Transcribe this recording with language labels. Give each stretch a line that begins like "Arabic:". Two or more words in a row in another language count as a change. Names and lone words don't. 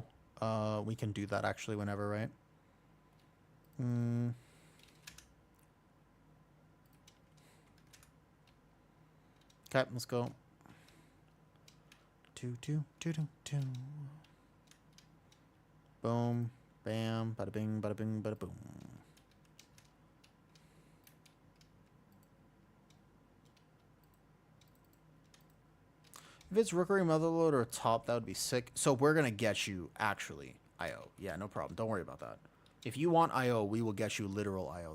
English: We can do that actually whenever, right? Okay, let's go. Boom, bam, bada bing, bada boom. If it's Rookery Motherload or top, that would be sick. So we're going to get you, actually, IO. Yeah, no problem. Don't worry about that. If you want IO, we will get you literal IO.